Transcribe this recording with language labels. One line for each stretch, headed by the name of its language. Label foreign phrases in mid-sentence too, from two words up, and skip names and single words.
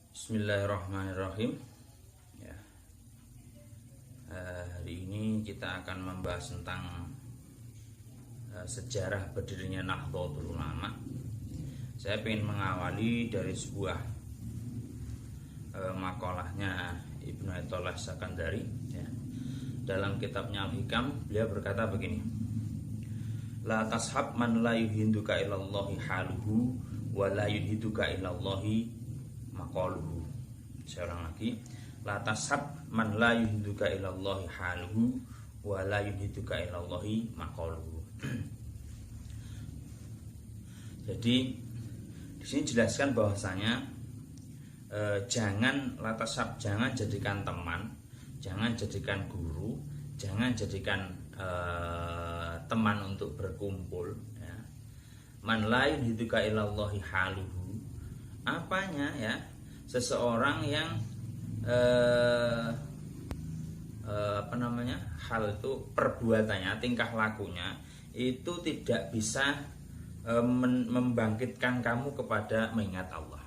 Indonesian: Bismillahirrahmanirrahim. Ya, hari ini kita akan membahas tentang sejarah berdirinya Nahdlatul Ulama. Saya ingin mengawali dari sebuah makalahnya Ibnu Athaillah Sakandari. Ya. Dalam kitabnya Al-Hikam, beliau berkata begini:
Arabic: لا تصحب من لا ينهضك إلى الله حاله ولا ينهضك إلى الله مقاله.
Indonesian: Seorang lagi,
Arabic: لا تصحب من لا ينهضك إلى الله حاله ولا ينهضك إلى الله مقاله.
Indonesian: Jadi di sini jelaskan bahwasanya jangan
Arabic: لا تصحب,
Indonesian: jangan jadikan teman, jangan jadikan guru, jangan jadikan teman untuk berkumpul, ya.
Arabic: من لا ينهضك إلى الله حاله,
Indonesian: apanya, ya, seseorang yang hal itu, perbuatannya, tingkah lakunya itu tidak bisa membangkitkan kamu kepada mengingat Allah.